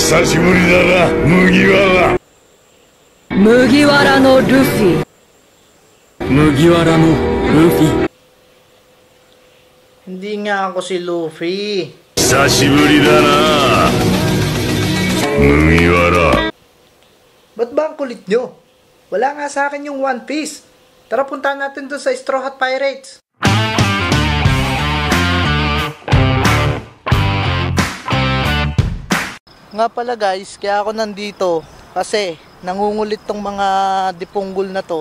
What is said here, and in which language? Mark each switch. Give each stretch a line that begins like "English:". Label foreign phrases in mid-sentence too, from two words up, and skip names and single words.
Japanese: 久しぶりだな、麦わら。麦わらのルフィ。麦わらのルフィ。
Filipino: Hindi nga ako si Luffy. 久しぶりだな、麦わら。 Ba't ba ang kulit nyo? Wala nga sa akin yung One Piece. Tara puntahan natin doon sa Straw Hat Pirates. Nga pala guys, kaya ako nandito kasi nangungulit tong mga dipunggol na to.